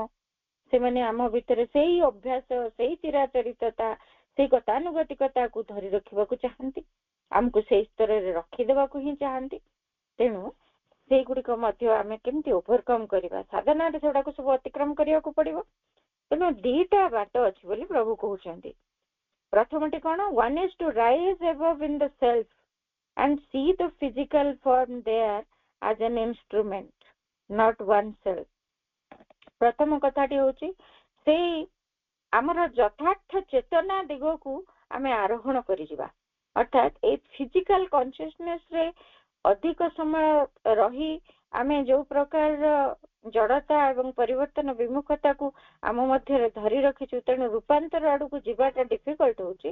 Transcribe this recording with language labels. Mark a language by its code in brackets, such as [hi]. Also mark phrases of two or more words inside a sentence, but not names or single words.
[or] ସେମାନେ ଆମ ଭିତରେ ସେଇ ଅଭ୍ୟାସ, ସେଇ ଚିରାଚରିତତା, ସେଇ ଗତାନୁଗତିକତାକୁ ଧରି ରଖିବାକୁ ଚାହାନ୍ତି, ଆମକୁ ସେଇ ସ୍ତରରେ ରଖିଦେବାକୁ ହିଁ ଚାହାନ୍ତି। ତେଣୁ ସେଇଗୁଡିକ ମଧ୍ୟ ଆମେ କେମିତି ଓଭରକମ୍ କରିବା, ସାଧନାରେ ସେଗୁଡାକୁ ସବୁ ଅତିକ୍ରମ କରିବାକୁ ପଡିବ। ତେଣୁ ଦିଟା ବାଟ ଅଛି ବୋଲି ପ୍ରଭୁ କହୁଛନ୍ତି। ପ୍ରଥମଟି କଣ? [en] one is to rise above in the self and see the physical form there as an instrument, not oneself. [or] ପ୍ରଥମ କଥାଟି ହଉଛି ସେଇ ଆମର ଯଥାର୍ଥ ଚେତନା ଦିଗକୁ ଆମେ ଆରୋହଣ କରିଯିବା। ଅର୍ଥାତ୍ ଏଇ [en] physical consciousness [or] ରେ ଅଧିକ ସମୟ ରହି ଆମେ ଯୋଉ ପ୍ରକାରର ଜଡତା ଏବଂ ପରିବର୍ତ୍ତନ ବିମୁଖତାକୁ ଆମ ମଧ୍ୟରେ ଧରି ରଖିଛୁ, ତେଣୁ ରୂପାନ୍ତର ଆଡକୁ ଯିବାଟା ଡିଫିକଲ୍ଟ ହଉଛି।